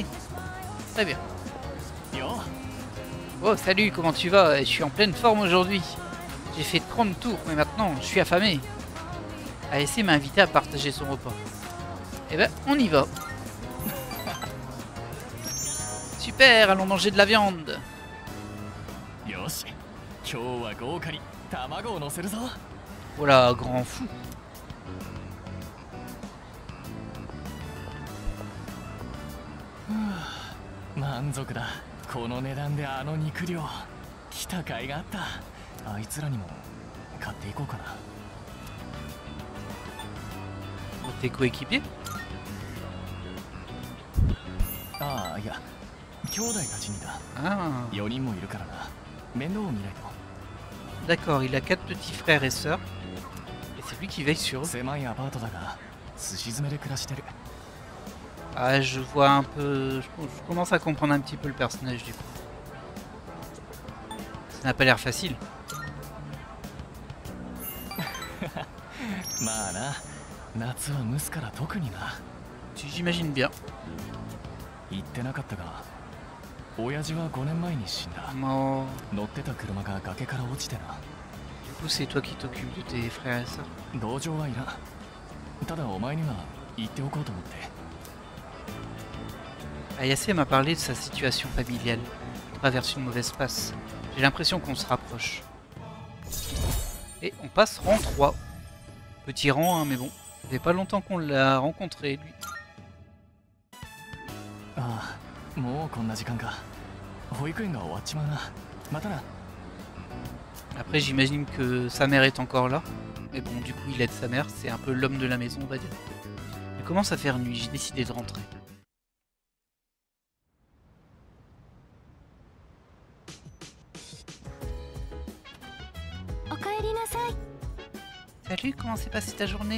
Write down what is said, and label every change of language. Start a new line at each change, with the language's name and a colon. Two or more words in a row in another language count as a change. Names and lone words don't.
French: Très bien. Oh, salut, comment tu vas? Je suis en pleine forme aujourd'hui. J'ai fait 30 tours, mais maintenant, je suis affamé. ASC m'a invité à partager son repas. Eh ben, on y va. Super, allons manger de la viande.
Japanese: よし、今日は豪華に卵を乗せるぞ。
French: Voilà, grand fou.
Japanese: 満足だ。この値段であの肉量来た甲斐があった。あいつらにも買っていこうかな。
French: Tes coéquipiers?
Japanese: ああ、いや、兄弟たちにだ。 Ah, 4人もいるからな。面倒を見ないと。
French: d'accord, il a 4 petits frères et sœurs. Et c'est lui qui veille sur eux.
Japanese: 狭いアパートだが、すし詰めで暮らしてる。
French: Ah, je vois un peu... Je commence à comprendre un petit peu le personnage du coup. Ça n'a pas l'air facile.
Japanese: まあな、夏は蒸すから特にな。
French: J'imagine bien.
Japanese: 言ってなかったが、親父は5年前に死んだ。
French: Bon,
Japanese: 乗ってた車が崖から落ちてな。
French: du coup, c'est toi qui t'occupes de tes frères et sœurs.
Japanese: 同情はいらん。ただお前には言っておこうと思って。
French: Ayase m'a parlé de sa situation familiale. Il traverse une mauvaise passe. J'ai l'impression qu'on se rapproche. Et on passe rang 3. Petit rang, hein, mais bon. Ça fait pas longtemps qu'on l'a rencontré, lui.
Japanese: ああ、もうこんな時間か。保育園が終わっちまうな。またな。
French: Après, j'imagine que sa mère est encore là. Mais bon, du coup, il aide sa mère. C'est un peu l'homme de la maison, on va dire. Il commence à faire nuit. J'ai décidé de rentrer. Salut, comment s'est passée ta journée?